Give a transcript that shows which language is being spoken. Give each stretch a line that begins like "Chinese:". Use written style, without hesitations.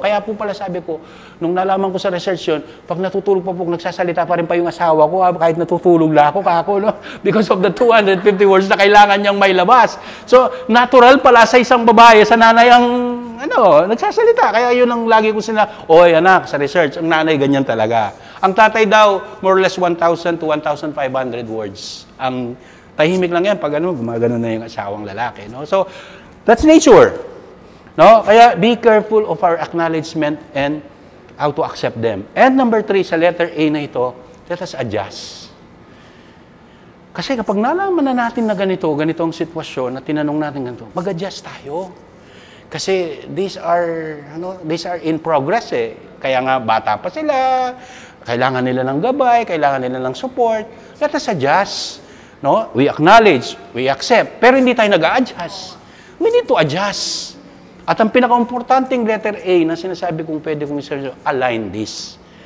Filipino: Kaya po pala sabi ko, nung nalaman ko sa research yun, pag natutulog pa po, nagsasalita pa rin pa yung asawa ko, kahit natutulog na ako, no?
English: Because of the 250 words
Filipino: na kailangan niyang may labas. So, natural pala sa isang babae, sa nanay ang, nagsasalita. Kaya yun ang lagi ko oy anak, sa research, ang nanay ganyan talaga. Ang tatay daw,
English: more or less 1,000 to 1,500 words.
Filipino: Ang tahimik lang yan pag gumagano na yung asawang lalaki, no?
English: So, that's nature. No?
Filipino: Kaya
English: be careful of our acknowledgement and how to accept them. And number 3,
Filipino: sa letter A na ito,
English: let us adjust.
Filipino: Kasi kapag nalaman na natin na ganitong sitwasyon, na tinanong natin ganito, mag-adjust tayo. Kasi
English: these are in progress eh.
Filipino: Kaya nga bata pa sila, kailangan nila ng gabay, kailangan nila ng support.
English: Let us adjust. No? We acknowledge, we accept,
Filipino: pero hindi tayo nag-a-adjust.
English: We need to adjust.
Filipino: At ang pinaka-importanting letter A na sinasabi kong pwede kong i-search,
English: align this.